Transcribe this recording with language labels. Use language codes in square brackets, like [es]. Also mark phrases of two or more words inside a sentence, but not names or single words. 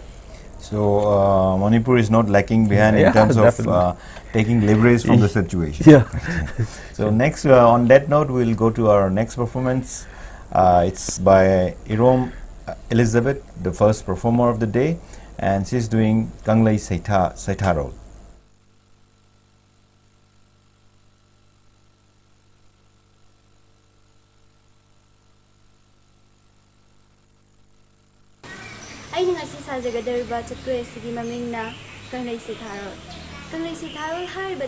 [en] So Manipur is not lacking behind in Yeah, terms of definitely. taking leverage from the situation. Yeah. So next, on that note, we'll go to our next performance. It's by Irom Elizabeth, the first performer of the day, and she's doing Kanglei Saitaro. [mni] ꯑꯩꯅ ꯉꯁꯤ ꯁꯥꯖꯒꯗꯧꯔꯤꯕ ꯆꯠꯀꯣꯏ ꯑꯁꯤꯒꯤ ꯃꯃꯤꯡꯅ ꯀꯪꯂꯩ ꯁꯩꯊꯥꯔꯣꯜ꯫ ꯀꯪꯂꯩ ꯁꯩꯊꯥꯔꯣꯜ ꯍꯥꯏꯔꯤꯕ